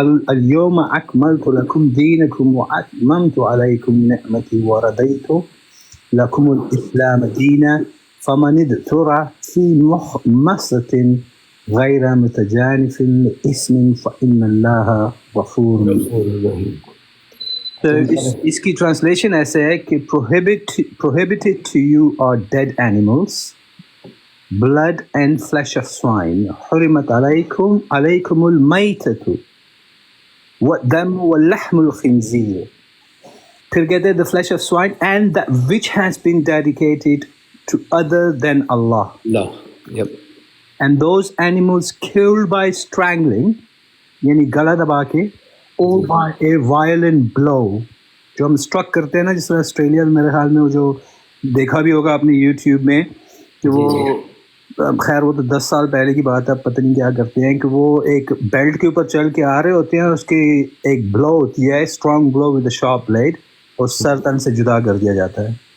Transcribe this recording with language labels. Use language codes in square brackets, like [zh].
[ar] اليوم أكملت لكم دينكم وأتممت عليكم نعمتي ورضيت لكم الإسلام دينا فمن اضطر في مخمصة غير متجانف لإثم فإن الله غفور رحيم. [ur] اس کی ٹرانسلیشن ایسے ہے کہ [en] prohibited to you are dead animals, blood and flesh of swine. [ar] حرمت علیکم المیتۃ والدم واللحم الخنزیر. [ur] پھر کہتے ہیں [en] the flesh of swine and that which has been dedicated to other than Allah. Yep. And those animals killed by strangling, [ur] یعنی گلا دبا کے، [en] or by a violent blow. [ur] جو ہم اسٹرک کرتے ہیں نا، جس طرح آسٹریلیا میں میرے خیال میں وہ جو دیکھا بھی ہوگا آپ نے یوٹیوب میں کہ وہ خیر وہ تو 10 سال پہلے کی بات ہے، پتہ نہیں کیا کرتے ہیں کہ وہ ایک بیلٹ کے اوپر چل کے آ رہے ہوتے ہیں، اس کی ایک بلو ہوتی ہے، [en] strong blow with a sharp blade, [ur] اور سر تن سے جدا کر دیا جاتا ہے.